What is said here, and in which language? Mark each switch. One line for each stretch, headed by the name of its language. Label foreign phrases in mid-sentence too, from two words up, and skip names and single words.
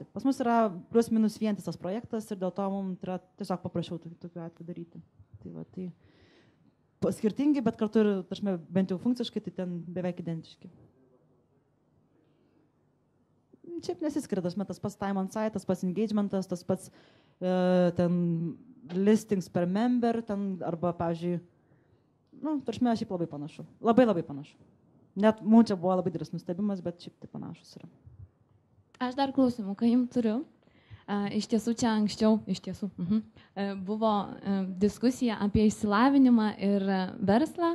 Lithuanian: Pas mus yra plus minus vientisas projektas ir dėl to mums yra tiesiog paprašiau tokiu atveju daryti. Tai skirtingi, bet kartu ir, bent jau funkciškai, tai ten beveik identiški. Šiaip nesiskiria, tas pats
English: time on site,
Lithuanian: tas pats engagementas, tas pats ten
English: listings per member,
Lithuanian: ten arba, pavyzdžiui, šiaip labai panašu. Labai panašu. Net mums čia buvo labai didelis nustebimas, bet šiaip tai panašus yra. Aš dar klausimų, ką jums turiu. Iš tiesų čia anksčiau, buvo diskusija apie išsilavinimą ir verslą.